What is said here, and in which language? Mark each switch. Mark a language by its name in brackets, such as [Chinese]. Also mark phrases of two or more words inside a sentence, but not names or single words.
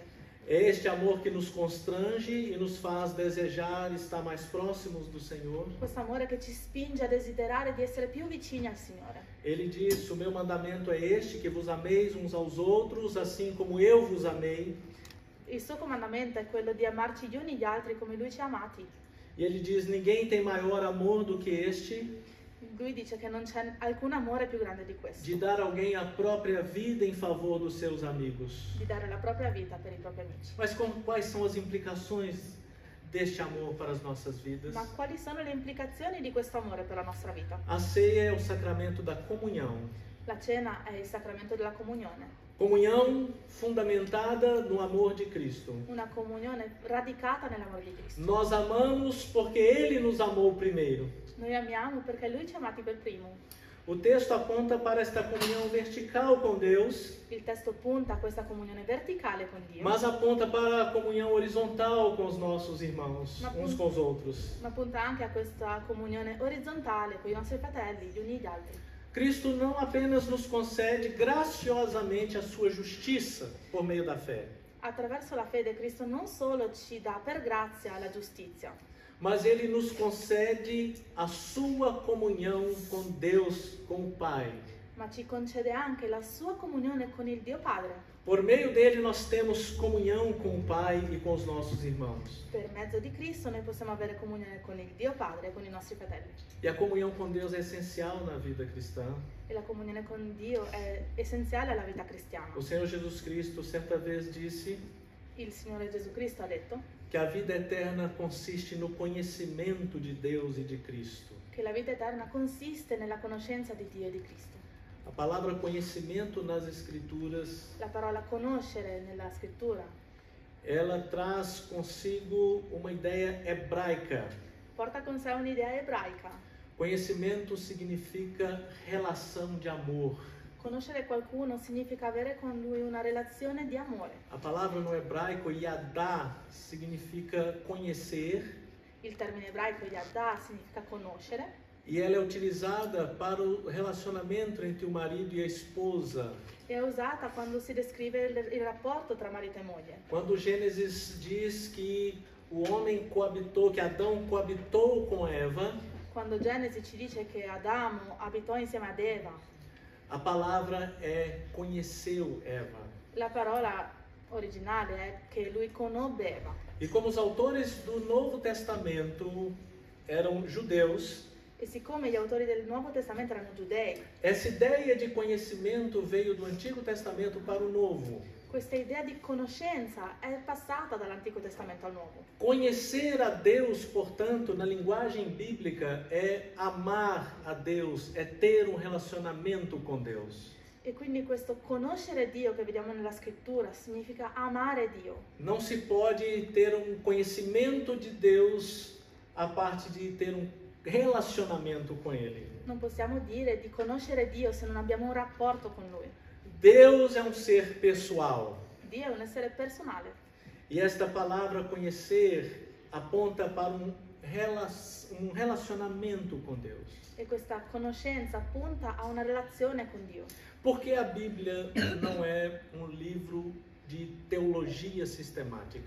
[Portuguese] É este amor que nos constrange e nos faz desejar estar mais próximos do Senhor. [Italian] Questo amore che ci spinge a desiderare di essere più vicini al Signore. [Portuguese] Ele diz: o meu mandamento é este, que vos ameis uns aos outros, assim como eu vos amei. [Italian] Il suo comandamento è quello di amarci gli uni gli altri come Lui ci ha amati. [Portuguese] E ele diz: ninguém tem maior amor do que este, [Italian] Lui dice che non c'è alcun amore più grande di questo, [Portuguese] de dar alguém a própria vida em favor dos seus amigos. [Italian] di dare la propria vita per i propri amici. [Portuguese] Mas quais são as implicações deste amor para as nossas vidas? [Italian] Ma quali sono le implicazioni di questo amore per la nostra vita? [Portuguese] A ceia é o sacramento da comunhão. [Italian] La cena è il sacramento della comunione, [Portuguese] Comunhão fundamentada no amor de Cristo. [Italian] una comunione radicata nell'amore di Cristo. [Portuguese] Nós amamos porque Ele nos amou primeiro. [Italian] Noi amiamo perché Lui ci ha amati per primo. [Portuguese] O texto aponta para esta comunhão vertical com Deus, [Italian] Il testo punta a questa comunione verticale con Dio, [Portuguese] mas aponta para a comunhão horizontal com os nossos irmãos, uns com os outros. [Italian] ma punta anche a questa comunione orizzontale con i nostri fratelli, gli uni e gli altri. [Portuguese] Cristo não apenas nos concede graciosamente a sua justiça por meio da fé, [Italian] Attraverso la fede Cristo non solo ci dà per grazia la giustizia, [Portuguese] mas Ele nos concede a sua comunhão com Deus, com o Pai. [Italian] ma ci concede anche la sua comunione con il Dio Padre. [Portuguese] Por meio dele nós temos comunhão com o Pai e com os nossos irmãos. [Italian] Per mezzo di Cristo noi possiamo avere comunione con il Dio Padre e con i nostri fratelli. [Portuguese] E a comunhão com Deus é essencial na vida cristã. [Italian] E la comunione con Dio è essenziale alla vita cristiana. [Portuguese] O Senhor Jesus Cristo certa vez disse [Italian] Il Signore Gesù Cristo ha detto [Portuguese] que a vida eterna consiste no conhecimento de Deus e de Cristo. [Italian] che la vita eterna consiste nella conoscenza di Dio e di Cristo. [Portuguese] A palavra conhecimento nas Escrituras, [Italian] La parola conoscere nella scrittura [Portuguese] ela traz consigo uma ideia hebraica. [Italian] porta con sé un'idea ebraica. [Portuguese] Conhecimento significa relação de amor. [Italian] Conoscere qualcuno significa avere con lui una relazione di amore. [Portuguese] A palavra no hebraico yadá significa conhecer [Italian] Il termine ebraico yadá significa conoscere [Portuguese] e ela é utilizada para o relacionamento entre o marido e a esposa. [Italian] e è usata quando si descrive il rapporto tra marito e moglie. [Portuguese] Quando Gênesis diz que o homem coabitou, que Adão coabitou com Eva, [Italian] Quando Genesi ci dice che Adamo abitò insieme ad Eva, [Portuguese] a palavra é conheceu Eva. [Italian] la parola originale è che lui conobbe Eva. [Portuguese] E como os autores do Novo Testamento eram judeus, [Italian] E siccome gli autori del Nuovo Testamento erano giudei, [Portuguese] essa ideia de conhecimento veio do Antigo Testamento para o Novo. [Italian] questa idea di conoscenza è passata dall'Antico Testamento al Nuovo. [Portuguese] Conhecer a Deus, portanto, na linguagem bíblica, é amar a Deus, é ter um relacionamento com Deus. [Italian] E quindi questo conoscere Dio che vediamo nella scrittura significa amare Dio. [Portuguese] Não se pode ter um conhecimento de Deus a parte de ter um relacionamento com Ele. [Italian] Non possiamo dire di conoscere Dio se non abbiamo un rapporto con Lui. [Portuguese] Deus é um ser pessoal. [Italian] Dio è un essere personale. [Portuguese] E esta palavra conhecer aponta para um relacionamento com Deus. [Italian] E questa conoscenza punta a una relazione con Dio. [Portuguese] Porque a Bíblia não é um livro de teologia sistemática.